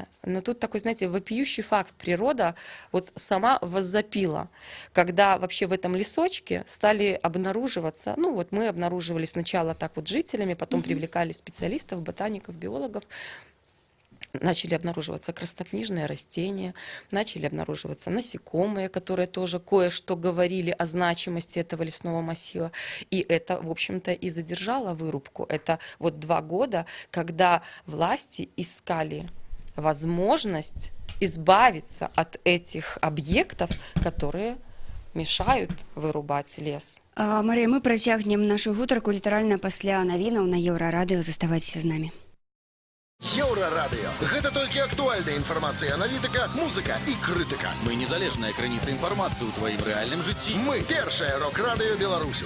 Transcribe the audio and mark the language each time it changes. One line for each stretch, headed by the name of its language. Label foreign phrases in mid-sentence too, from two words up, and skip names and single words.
Russian: Но тут такой, знаете, вопиющий факт. Природа вот сама воззапила, когда вообще в этом лесочке стали обнаруживаться, ну вот мы обнаруживали сначала так вот жителями, потом привлекали специалистов, ботаников, биологов, начали обнаруживаться краснокнижные растения, начали обнаруживаться насекомые, которые тоже кое-что говорили о значимости этого лесного массива. И это, в общем-то, и задержало вырубку. Это вот 2 года, когда власти искали возможность избавиться от этих объектов, которые мешают вырубать лес.
Belarusian: Марія, мы працягнем нашу гутарку літаральна пасля навінаў на Еўрарадыё. Заставайцеся з намі. Еўрарадыё. Гэта толькі актуальная інфармацыя, аналітыка, музыка і крытыка. Мы незалежная крыніца інфармацыі ў тваім рэальным жыцці. Мы першае рок-радыё Беларусі.